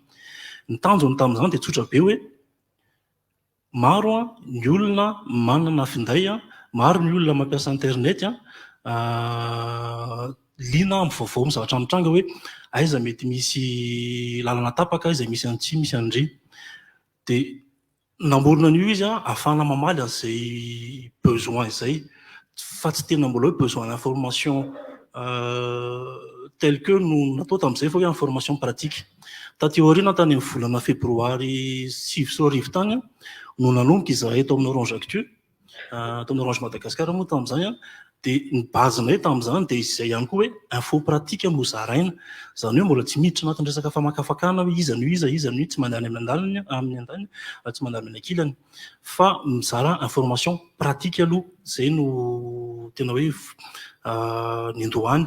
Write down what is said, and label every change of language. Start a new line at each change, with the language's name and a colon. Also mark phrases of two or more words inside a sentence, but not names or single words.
Malagasy: Ny tanjony tamin'izany dia tsotra be hoe maro ny olona manana finday, maro ny olona mampiasa internet, liana amin'ny vaovao amin'ny zavatra mitranga hoe aiza mety misy lalana tapaka, aiza misy an'ity, misy an'idry. Dia namorona an'io izy ahafahana mamaly an'izay besoin izay, fa tsy tena mbola hoe
French: besoin d'information tel que
Malagasy: no natao tamin'izay fa hoe
French: information pratique.
Malagasy: Taty aoriana tany amin'ny volana febroary 7 tany no nanomboka izahay eto amin'ny Orange Actu, eto amin'ny Orange Madagascar moa tamin'izany, dia ny bazinay tamin'izany dia izay ihany koa hoe
French: info pratique
Malagasy: no zaraina, izany hoe mbola tsy miditra anatin'ny resaka famakafakana hoe iza no iza no tsy mandany amin'ny andaliny, tsy mandany amin'ny ankilany, fa mizara
French: information pratique
Malagasy: aloha, izay no tena hoe ny andohany.